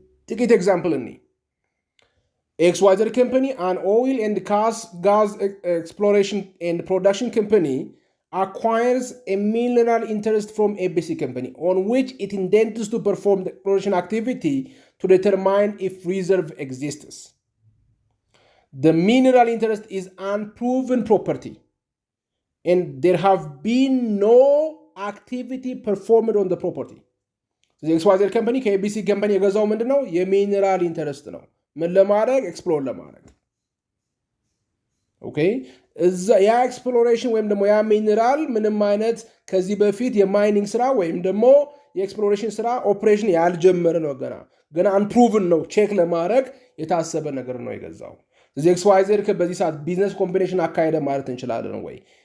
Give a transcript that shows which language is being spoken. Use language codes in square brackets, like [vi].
[am] ጥቂት ኤግዛምፕል እኒ [en] XYZ company, an oil and gas exploration and production company, acquires a mineral interest from ABC company on which it intends to perform the exploration activity to determine if reserve exists. The mineral interest is unproven property and there have been no activity performed on the property. The XYZ company ከABC company [am] የገዛው ምንድነው? የሚነራል ኢንተረስት ነው። ምን ለማድረግ? ኤክስፕሎር ለማድረግ። ኦኬ ያ ኤክስፕሎሬሽን ወይም ደግሞ ያ ሚነራል ምንም አይነት ከዚህ በፊት የማይኒንግ ስራ ወይም ደግሞ የኤክስፕሎሬሽን ስራ ኦፕሬሽን ያልጀመረ ነው። ገና አንፕሩቭን ነው። ቼክ ለማድረግ የታሰበ ነገር ነው የገዛው። ስለዚህ XYZ በዚህ ሰዓት ቢዝነስ ኮምቢኔሽን አካሄደ ማለት እንችላለን ወይ?